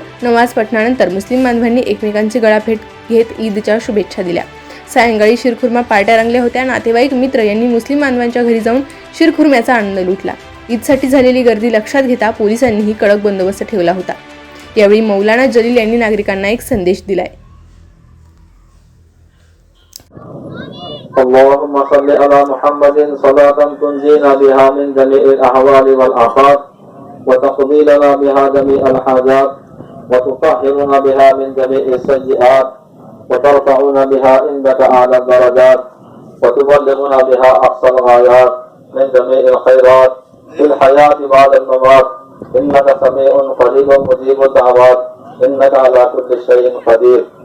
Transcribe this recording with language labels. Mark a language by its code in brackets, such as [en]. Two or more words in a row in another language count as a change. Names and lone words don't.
[mr] नमाज पठणानंतर मुस्लिम बांधवांनी एकमेकांची गळाभेट घेत ईदच्या शुभेच्छा दिल्या. सायंकाळी शिरखुर्मा पार्ट्या रंगल्या होत्या. नातेवाईक मित्र यांनी मुस्लिम बांधवांच्या घरी जाऊन शिरखुर्म्याचा आनंद लुटला. ईदसाठी झालेली गर्दी लक्षात घेता पोलिसांनीही कडक बंदोबस्त ठेवला होता. यावेळी मौलाना जलील यांनी नागरिकांना एक संदेश दिलाय. [ar] اللهم صل على محمد صلاة تنجينا بها من جميع الأهوال والآفات وتقضي لنا بها جميع الحاجات وتطهرنا بها من جميع السيئات وترفعنا بها عندك أعلى الدرجات وتبلغنا بها أقصى الغايات من جميع الخيرات في الحياة بعد الممات إنك سميع قريب مجيب الدعوات إنك على كل شيء قدير.